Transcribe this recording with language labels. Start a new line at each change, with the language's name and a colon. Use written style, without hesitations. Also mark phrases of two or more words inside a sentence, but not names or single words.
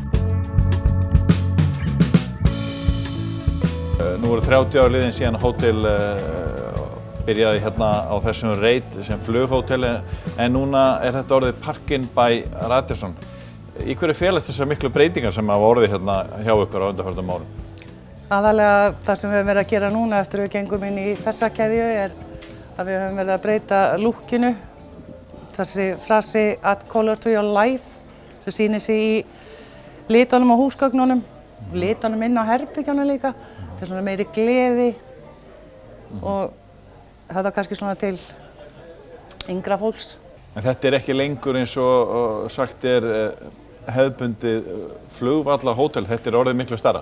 Icelandic: Nú voru 30 ár liðin síðan hótel byrjaði hérna á þessum reit sem flughótel en núna er þetta orðið Parkin by Radisson. Í hverju felast þessar miklu breytingar sem hafa orðið hérna hjá ykkur á undanförnum árum? Aðalega það sem við höfum verið að gera núna eftir að við gengum inn í þessa keðju er að við höfum verið að breyta lúkkinu. Þessi frasi
English: add color to your life
Icelandic: sem sýnir sig í litunum á húsgögnunum, litunum inn á herbergjunum líka. Það er svona meiri gleði og þetta er kannski svona til yngra fólks. En þetta er ekki lengur eins og sagt er hefðbundið flugvallahótel, þetta er orðið miklu stærra?